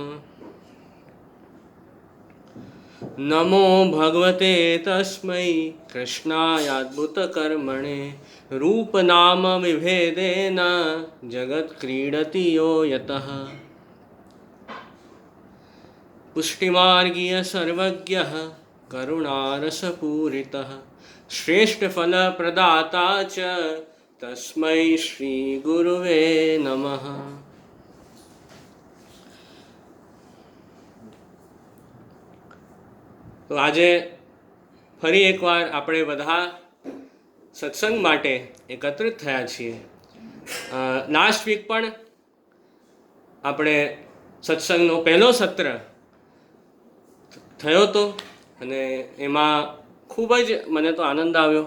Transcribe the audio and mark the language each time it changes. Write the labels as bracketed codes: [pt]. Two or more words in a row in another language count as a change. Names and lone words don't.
[sa] नमो भगवते तस्मै कृष्णायाद्भुतकर्मणे रूपनाम विभेदेन जगत्क्रीडति यो यतः। पुष्टिमार्गीय सर्वज्ञः करुणारसपूरितः श्रेष्ठफलप्रदाता च तस्मै श्रीगुरुवे नमः। [gu] તો આજે ફરી એકવાર આપણે બધા સત્સંગ માટે એકત્રિત થયા છીએ. [en] last week [gu] પણ આપણે સત્સંગનો પહેલો સત્ર થયો હતો અને એમાં ખૂબ જ મને તો આનંદ આવ્યો.